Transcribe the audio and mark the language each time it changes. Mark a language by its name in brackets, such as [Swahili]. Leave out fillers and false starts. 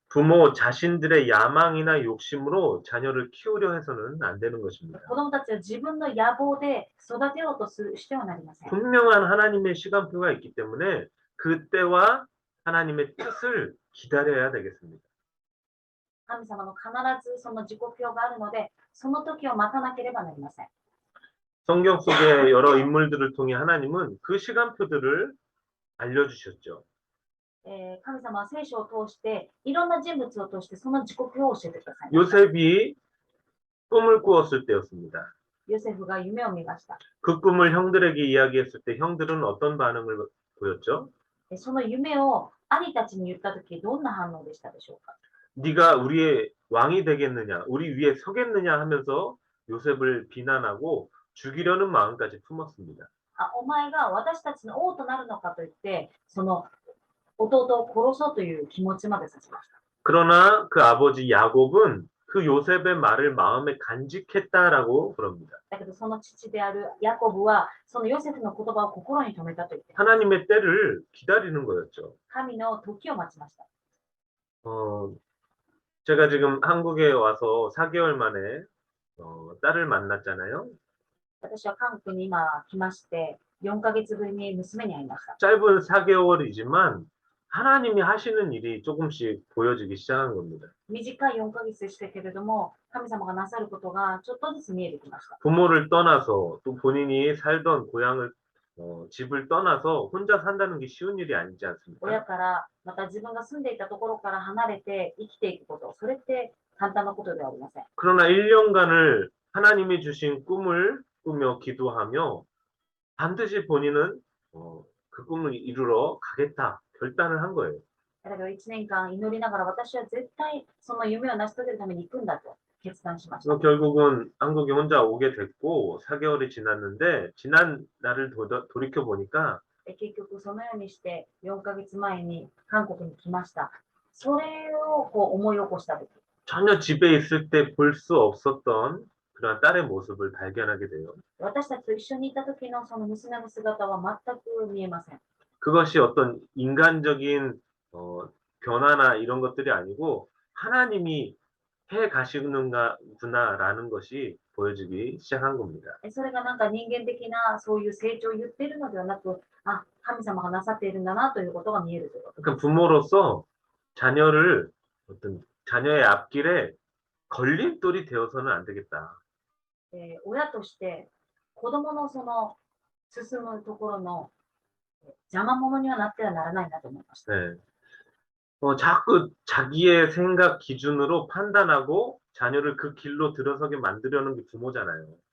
[Korean] 부모 자신들의 야망이나 욕심으로 자녀를 키우려 해서는 안 되는 것입니다. [Japanese] 子供たちは自分の野望で育てようとしてはなりません。 [Korean] 분명한 하나님의 시간표가 있기 때문에 그때와 하나님의 뜻을 기다려야 되겠습니다. [Japanese] 神様の必ずその時刻表があるので、その時を待たなければなりません。 [Korean] 성경 속의 여러 인물들을 통해 하나님은 그 시간표들을 알려주셨죠. [Japanese] 神様は聖書を通して、いろんな人物を通してその時刻表を教えてください。 [Korean] 요셉이 꿈을 꾸었을 때였습니다. [Japanese] ヨセフが夢を見ました。 [Korean] 그 꿈을 형들에게 이야기했을 때 형들은 어떤 반응을 보였죠? [Japanese] その夢を兄たちに言った時、どんな反応でしたでしょうか。 [Korean] 네가 우리의 왕이 되겠느냐, 우리 위에 서겠느냐 하면서 요셉을 비난하고 죽이려는 마음까지 품었습니다. [Japanese] お前が私たちの王となるのかと言って、その弟を殺そうという気持ちまでさせました。 [Korean] 그러나 그 아버지 야곱은 그 요셉의 말을 마음에 간직했다라고 그럽니다. [Japanese] だけどその父であるヤコブは、そのヨセフの言葉を心に留めたと言って、 [Korean] 하나님의 때를 기다리는 거였죠. [Japanese] 神の時を待ちました。 [Korean] 제가 지금 한국에 와서 4개월 만에 딸을 만났잖아요. [Japanese] 私は韓国に今来まして、4ヶ月ぶりに娘に会いました。 [Korean] 짧은 4개월이지만 하나님이 하시는 일이 조금씩 보여지기 시작한 겁니다. [Japanese] 短い4ヶ月でしたけれども、神様がなさることがちょっとずつ見えてきました。 [Korean] 부모를 떠나서 또 본인이 살던 고향을 집을 떠나서 혼자 산다는 게 쉬운 일이 아니지 [Japanese] 親 [Korean] 않습니까? [Japanese] からまた自分が住んでいたところから離れて生きていくこと、それって簡単なことではありません。 [Korean] 그러나 1년간을 하나님이 주신 꿈을 꾸며 기도하며 반드시 본인은 그 꿈을 이루러 가겠다 결단을 한 거예요. [Japanese] だけど1年間祈りながら私は絶対その夢を成し遂げるために行くんだと決断しました。 [Korean] 그래서 결국은 한국에 혼자 오게 됐고 4개월이 지났는데 지난 날을 돌이켜 보니까 [Japanese] 結局そのようにして4ヶ月前に韓国に来ました。それをこう思い起こしたとき、 [Korean] 전혀 집에 있을 때 볼 수 없었던 그런 딸의 모습을 발견하게 돼요. [Japanese] 私たちと一緒にいた時のその娘の姿は全く見えません。 [Korean] 그것이 어떤 인간적인 변화나 이런 것들이 아니고 하나님이 해 가시는구나라는 것이 보여지기 시작한 겁니다. [Japanese] それがなんか人間的なそういう成長を言っているのではなく、あ、神様がなさっているんだなということが見えるということ。 [Korean] 그러니까 부모로서 자녀를 어떤 자녀의 앞길에 걸림돌이 되어서는 안 되겠다. [Japanese] 親として子供のその進むところの邪魔者にはなってはならないなと思いました。 [Korean] 네. 자꾸 자기의 생각 기준으로 판단하고 자녀를 그 길로 들어서게 만들려는 게 부모잖아요.